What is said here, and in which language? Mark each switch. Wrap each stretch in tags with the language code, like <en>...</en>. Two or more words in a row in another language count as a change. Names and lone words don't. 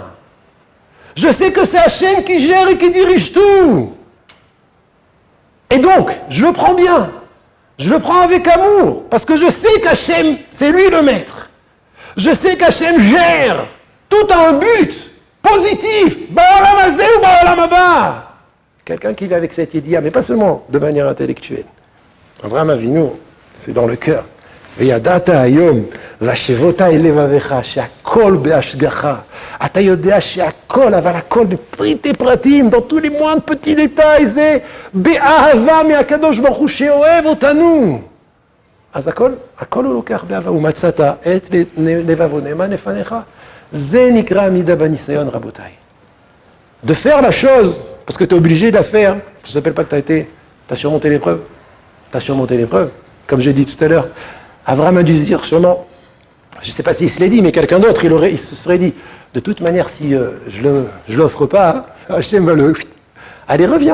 <fr>Je sais que c'est Hachem qui gère et qui dirige tout. Et donc, je le prends bien. Je le prends avec amour. Parce que je sais qu'Hachem, c'est lui le maître. Je sais qu'Hachem gère. Tout a un but positif.</fr> <he>בעולם הזה ou בעולם הבא.</he> <fr>Quelqu'un qui vit avec cette idée, mais pas seulement de manière intellectuelle. Abraham Avinu, c'est dans le cœur.</fr> <he>וידעת היום, והשבות אל לבביך, שהכל בהשגחה. אתה יודע שהכל, אבל הכל בפריטי פרטים,</he> <fr>dans tous les moindres petits détails,</fr> <he>זה באהבה מהקדוש ברוך הוא שאוהב אותנו. אז הכל הוא לוקח באהבה. ומצאת את לבבו נאמן לפניך, זה נקרא עמידה בניסיון, רבותיי.</he> <fr>De faire la chose, parce que tu es obligé de la faire, ça ne s'appelle pas que tu as surmonté l'épreuve. Tu as surmonté l'épreuve, comme j'ai dit tout à l'heure. Abraham a dû se dire sûrement, je ne sais pas s'il se l'est dit, mais quelqu'un d'autre, il se serait dit, de toute manière, si je ne l'offre pas, Hachem va le...</fr>